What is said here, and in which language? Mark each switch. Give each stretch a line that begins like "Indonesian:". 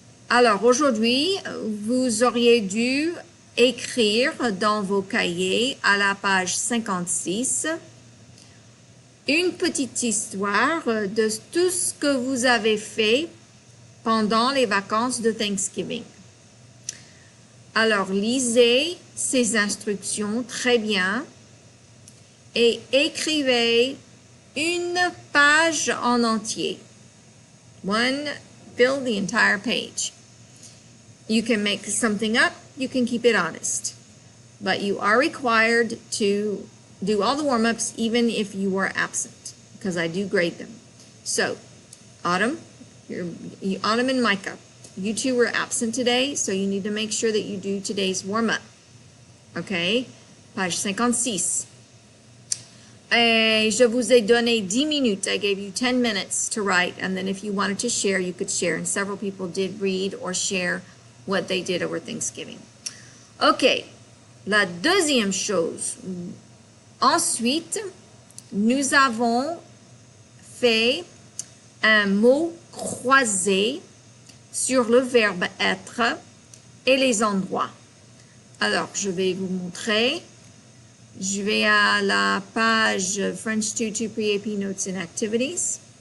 French: Alors, aujourd'hui, vous auriez dû écrire dans vos cahiers à la page 56 une petite histoire de tout ce que vous avez fait pendant les vacances de Thanksgiving. Alors, lisez ces instructions très bien et écrivez une page en entier.
English: Fill the entire page. You can make something up, you can keep it honest. But you are required to do all the warm-ups even if you were absent, because I do grade them. So, Autumn and Micah, you two were absent today, so you need to make sure that you do today's warm-up. Okay? Page 56.
French: Et je vous ai donné 10 minutes.
English: I gave you 10 minutes to write, and then if you wanted to share, you could share. And several people did read or share what they did over Thanksgiving.
French: OK. La deuxième chose. Ensuite, nous avons fait un mot croisé sur le verbe être et les endroits. Alors, je vais vous montrer. Je vais à la page French 2 Pre-AP Notes and Activities.